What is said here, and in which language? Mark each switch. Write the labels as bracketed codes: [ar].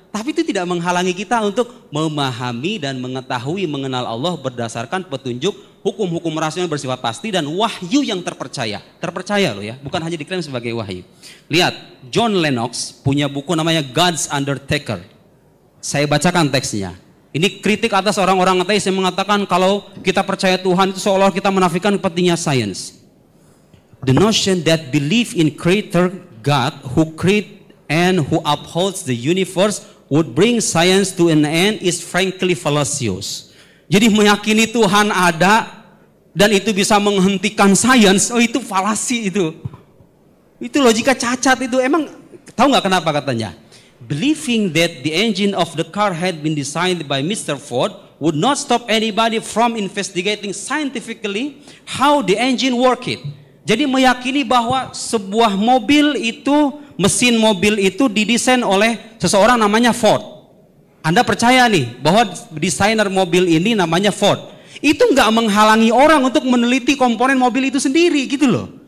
[id] Tapi itu tidak menghalangi kita untuk memahami dan mengetahui, mengenal Allah berdasarkan petunjuk hukum-hukum rasional bersifat pasti dan wahyu yang terpercaya. Terpercaya loh ya, bukan hanya diklaim sebagai wahyu. Lihat, John Lennox punya buku namanya God's Undertaker. Saya bacakan teksnya. Ini kritik atas orang-orang ateis yang mengatakan kalau kita percaya Tuhan itu seolah kita menafikan pentingnya sains. [en] The notion that belief in creator God who create and who upholds the universe would bring science to an end is frankly fallacious. [id] Jadi meyakini Tuhan ada dan itu bisa menghentikan sains, oh itu falasi itu. Itu logika cacat itu. Emang tahu nggak kenapa katanya? [en] Believing that the engine of the car had been designed by Mr. Ford would not stop anybody from investigating scientifically how the engine worked. [id] Jadi meyakini bahwa sebuah mobil itu, mesin mobil itu didesain oleh seseorang namanya Ford. Anda percaya nih bahwa desainer mobil ini namanya Ford. Itu nggak menghalangi orang untuk meneliti komponen mobil itu sendiri gitu loh.